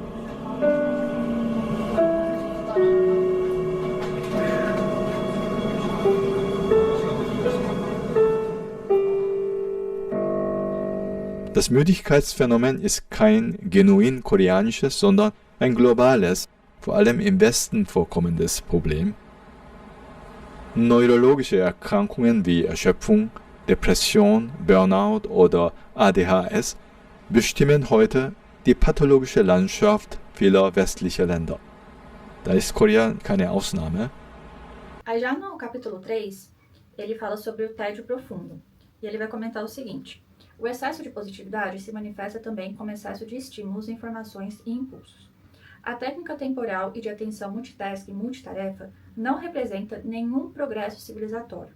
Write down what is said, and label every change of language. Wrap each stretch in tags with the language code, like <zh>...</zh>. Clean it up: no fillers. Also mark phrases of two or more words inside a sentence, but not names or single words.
<de>Das Müdigkeitsphänomen ist kein genuin koreanisches, sondern ein globales, vor allem im Westen vorkommendes Problem. Neurologische Erkrankungen wie Erschöpfung, Depression, Burnout oder ADHS bestimmen heute die pathologische Landschaft vieler westlicher Länder. Da ist Korea keine Ausnahme.</de> <pt>Aí já no capítulo 3, ele fala sobre o tédio profundo. E ele vai comentar o seguinte: o excesso de positividade se manifesta também como excesso de estímulos, informações e impulsos. A técnica temporal e de atenção multitasking multitarefa não representa nenhum progresso civilizatório.</pt>